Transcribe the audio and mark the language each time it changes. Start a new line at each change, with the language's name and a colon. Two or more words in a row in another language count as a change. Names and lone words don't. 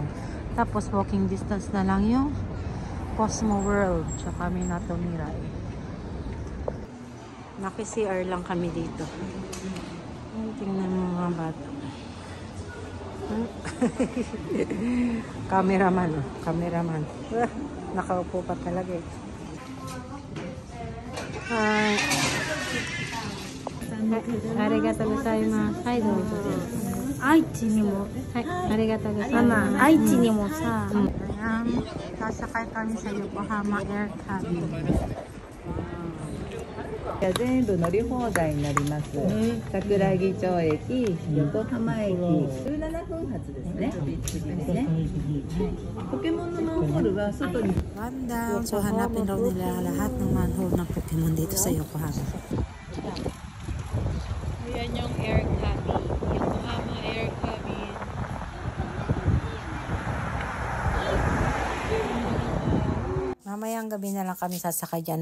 Filipino: Tapos, walking distance na lang yung Cosmo World. Tsaka Minato Mirai. Naki-CR lang kami dito. Tingnan mo mga bata. Cameraman, oh. Cameraman. Nakaupo pa talaga eh. Hi.
Japanese: ありがとうございます. はい、どうぞ. 愛知にも. はい、ありがとうございます. 愛知にもさ.
Filipino: Ayan, sasakay kami sa Yokohama Air Cabin.
Japanese: 全部乗り放題になります。桜木町駅、横浜駅、17分発ですね。ポケモンのマンホールは外に。
Filipino: Rundown. So, hanapin daw nila lahat ng manhole ng Pokemon dito sa Yokohama. Ayan yung air cabin. Yokohama air cabin. Mamayang gabi na lang kami sasakay dyan.